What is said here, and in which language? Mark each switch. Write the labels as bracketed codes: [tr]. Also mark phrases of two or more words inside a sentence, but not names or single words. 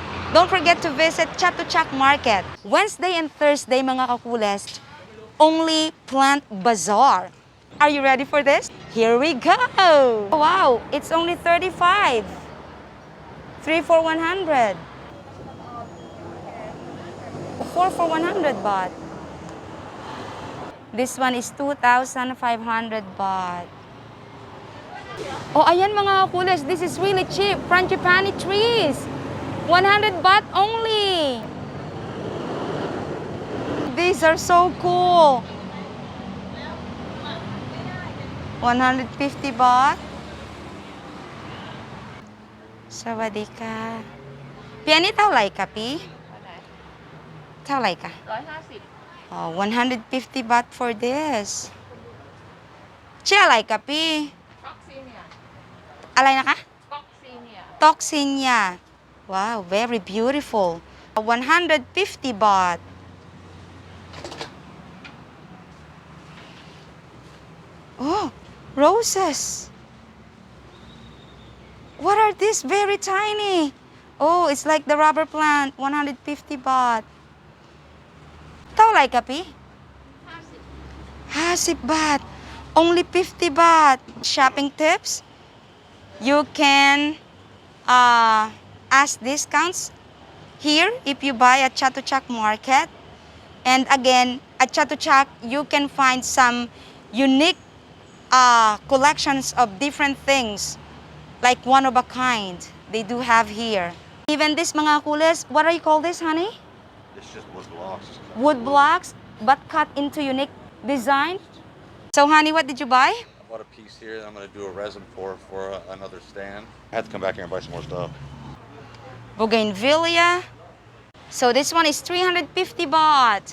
[en] Don't forget to visit Chatuchak Market. Wednesday and Thursday, [tl] mga kakules, [en] only plant bazaar. Are you ready for this? Here we go! Wow, it's only 35. 3 for 100. 4 for 100 baht. This one is 2,500 baht. [tl] Oh, ayan mga kakules, [en] this is really cheap. Frangipani trees. 100 baht only. These are so cool. 150 baht. Sawadika. [th] Pi, ani ท่าไหร่คะพี่เท่าไหร่คะ 150. [en] Oh, 150 baht for this. [th] ชื่ออะไรคะพี่อะไรนะคะ Toxinia. [en] Wow, very beautiful. 150 baht. Oh, roses. What are these? Very tiny. Oh, it's like the rubber plant. 150 baht. [th] เท่าไหร่คะพี่50 baht. [en] Only 50 baht. Shopping tips. You can ask discounts here if you buy at Chatuchak Market. And again, at Chatuchak, you can find some unique collections of different things, like one of a kind. They do have here. Even this [tl] mga kules, [en] what do you call this, honey? It's just wood blocks. Wood blocks, but cut into unique design. So, honey, what did you buy? I bought a piece here that I'm going to do a resin for another stand. I have to come back here and buy some more stuff. Bougainvillea. So this one is 350 baht.